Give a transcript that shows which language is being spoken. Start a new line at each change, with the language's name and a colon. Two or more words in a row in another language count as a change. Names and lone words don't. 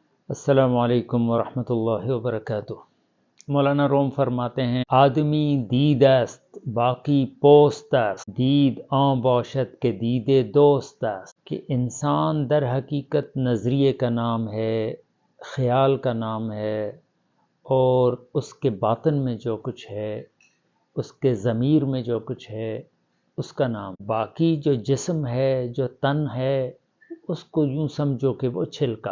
Arabic: السلام علیکم ورحمۃ اللہ وبرکاتہ۔
Urdu: مولانا روم فرماتے ہیں
Persian: آدمی دید است باقی پوست است، دید آن باشد کہ دید دوست است،
Urdu: کہ انسان در حقیقت نظریے کا نام ہے، خیال کا نام ہے، اور اس کے باطن میں جو کچھ ہے، اس کے ضمیر میں جو کچھ ہے، اس کا نام۔ باقی جو جسم ہے، جو تن ہے، اس کو یوں سمجھو کہ وہ چھلکا۔